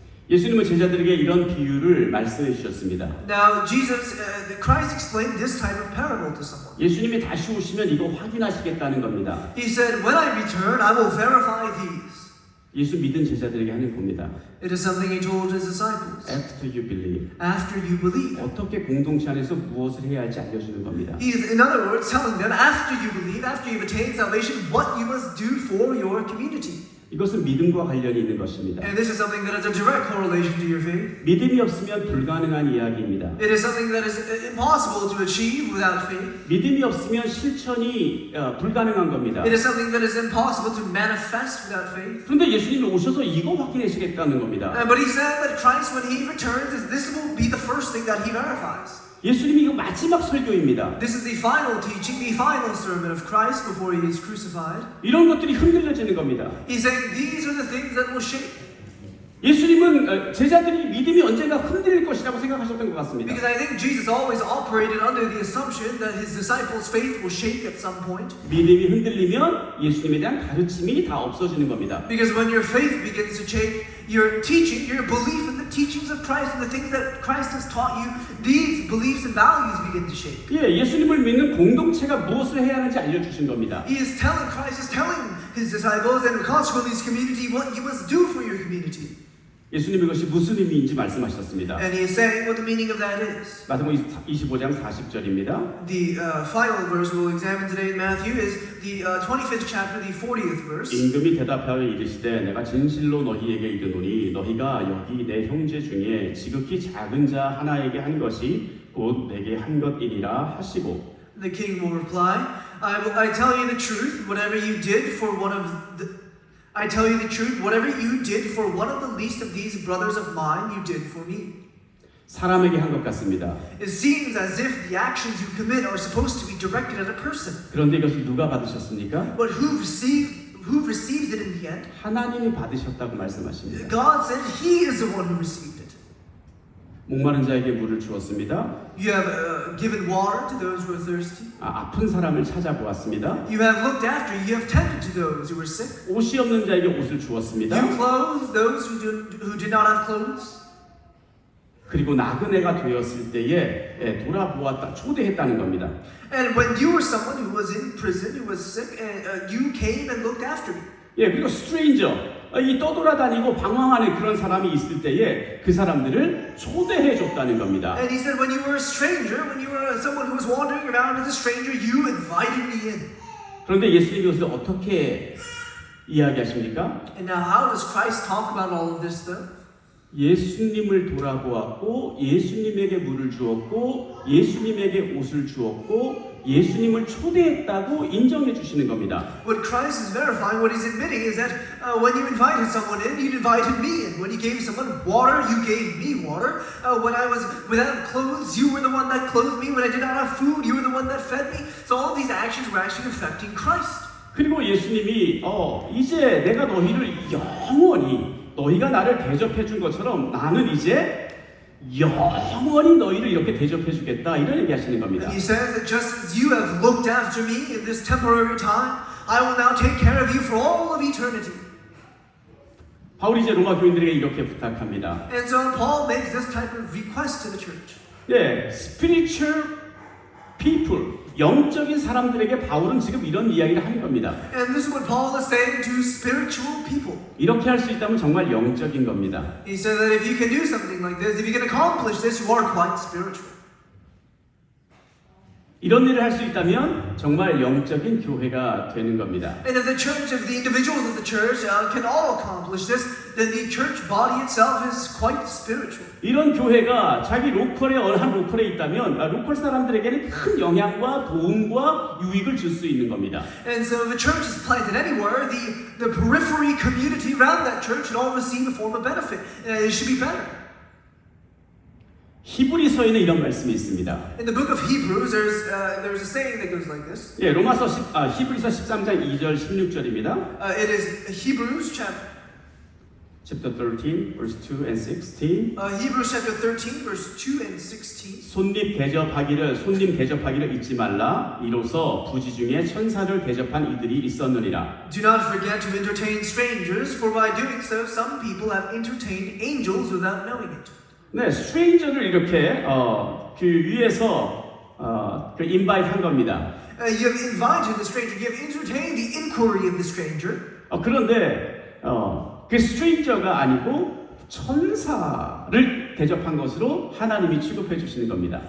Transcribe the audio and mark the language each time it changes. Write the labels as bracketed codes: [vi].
[ko] 예수님은 제자들에게 이런 비유를 말씀해 주셨습니다. [en] Now Christ explained this type of parable to someone. [ko] 예수님이 다시 오시면 이거 확인하시겠다는 겁니다. [en] He said, "When I return, I will verify these." [ko] 예수 믿은 제자들에게 하는 겁니다. [en] It is something he told his disciples. After you believe. After you believe. [ko] 어떻게 공동체 안에서 무엇을 해야 할지 알려주는 겁니다. [en] He is, in other words, telling them after you believe, after you've attained salvation, what you must do for your community. [ko] 이것은 믿음과 관련이 있는 것입니다. [en] And this is something that has a direct correlation to your faith. [ko] 믿음이 없으면 불가능한 이야기입니다. [en] It is something that is impossible to achieve without faith. [ko] 믿음이 없으면 실천이 불가능한 겁니다. [en] It is something that is impossible to manifest without faith. [ko] 그런데 예수님이 오셔서 이거 확인하시겠다는 겁니다. [en] But he said that Christ, when he returns, this will be the first thing that he verifies. [ko] 예수님이 이거 마지막 설교입니다. [en] This is the final teaching, the final sermon of Christ before he is crucified. [ko] 이런 것들이 흔들려지는 겁니다. [en] He's saying these are the things that will shake. [ko] 예수님은 제자들이 믿음이 언젠가 흔들릴 것이라고 생각하셨던 것 같습니다. [en] Because I think Jesus always operated under the assumption that his disciples' faith will shake at some point. [ko] 믿음이 흔들리면 예수님에 대한 가르침이 다 없어지는 겁니다. [en] Because when your faith begins to shake, your teaching, your belief in the teachings of Christ and the things that Christ has taught you, these beliefs and values begin to shake. [ko] 예, 예수님을 믿는 공동체가 무엇을 해야 하는지 알려주신 겁니다. [en] Christ is telling his disciples and consequently his community what you must do for your community. [ko] 예수님이 이것이 무슨 의미인지 말씀하셨습니다. [en] And he is saying what the meaning of that is. [ko] 마태복음 25장 40절입니다. [en] The final verse we'll examine today in Matthew is the 25th chapter, the 40th verse. [ko] 임금이 대답하여 이르시되 내가 진실로 너희에게 이르노니 너희가 여기 내 형제 중에 지극히 작은 자 하나에게 한 것이 곧 내게 한 것이니라 하시고 [en] The king will reply, I tell you the truth, whatever you did for one of the I tell you the truth, whatever you did for one of the least of these brothers of mine, you did for me. [ko] 사람에게 한 것 같습니다. [en] It seems as if the actions you commit are supposed to be directed at a person. [ko] 그런데 이것을 누가 받으셨습니까? [en] But who receives it in the end? [ko] 하나님이 받으셨다고 말씀하십니다. [en] God said he is the one who received it. [ko] 목마른 자에게 물을 주었습니다. [en] You have given water to those who are thirsty. [ko] 아픈 사람을 찾아보았습니다. [en] You have looked after, you have tended to those who were sick. [ko] 옷이 없는 자에게 옷을 주었습니다. [en] You clothed those who did not have clothes. [ko] 그리고 나그네가 되었을 때에 돌아보았다, 초대했다는 겁니다. [en] And when you were someone who was in prison, who was sick, and you came and looked after me. [ko] 예, 그리고 스트레인저, 이 떠돌아다니고 방황하는 그런 사람이 있을 때에 그 사람들을 초대해 줬다는 겁니다. [en] And he said, when you were a stranger, when you were someone who was wandering around as a stranger, you invited me in. [ko] 그런데 예수님이 이것을 어떻게 이야기하십니까? [en] And now how does Christ talk about all of this though? [ko] 예수님을 돌아보았고 예수님에게 물을 주었고 예수님에게 옷을 주었고 예수님을 초대했다고 인정해 주시는 겁니다. [en] What Christ is verifying, what he's admitting is that when you invited someone in, you invited me in. When you gave someone water, you gave me water. When I was without clothes, you were the one that clothed me. When I did not have food, you were the one that fed me. So all these actions were actually affecting Christ. [ko] 그리고 예수님이 이제 내가 너희를 영원히 너희가 나를 대접해 준 것처럼 나는 이제 영원히 너희를 이렇게 대접해 주겠다 이런 얘기하시는 겁니다. [en] And he says that just as you have looked after me in this temporary time, I will now take care of you for all of eternity. [ko] 바울이 이제 로마 교인들에게 이렇게 부탁합니다. [en] And so Paul makes this type of request to the church. [ko] 네, [en] spiritual people, [ko] 영적인 사람들에게 바울은 지금 이런 이야기를 하는 겁니다. [en] And this is what Paul is saying to spiritual people. [ko] 이렇게 할 수 있다면 정말 영적인 겁니다. [en] He said that if you can do something like this, if you can accomplish this, you are quite spiritual. [ko] 이런 일을 할 수 있다면 정말 영적인 교회가 되는 겁니다. [en] And if the church, if the individuals of the church can all accomplish this, then the church body itself is quite spiritual. [ko] 이런 교회가 자기 로컬에 한 로컬에 있다면 로컬 사람들에게는 큰 영향과 도움과 유익을 줄 수 있는 겁니다. [en] And so if the church is planted anywhere, the periphery community around that church should all receive a form of benefit. It should be better. [ko] 히브리서에는 이런 말씀이 있습니다. [en] In the book of Hebrews, there's a saying that goes like this. [ko] 예, 히브리서 13장 2절 16절입니다. [en] It is Hebrews chapter 13 verse 2 and 16. Hebrews chapter 13, verse 2 and 16. [ko] 손님 대접하기를 잊지 말라. 이로써 부지 중에 천사를 대접한 이들이 있었느니라. [en] Do not forget to entertain strangers, for by doing so, some people have entertained angels without knowing it. [ko] 네, 스트레인저를 이렇게 그 위에서 그 인바이트 한 겁니다. [en] You have invited the stranger, you have entertained the inquiry of the stranger. [ko] 그런데 그 스트레인저가 아니고 천사를 대접한 것으로 하나님이 취급해 주시는 겁니다.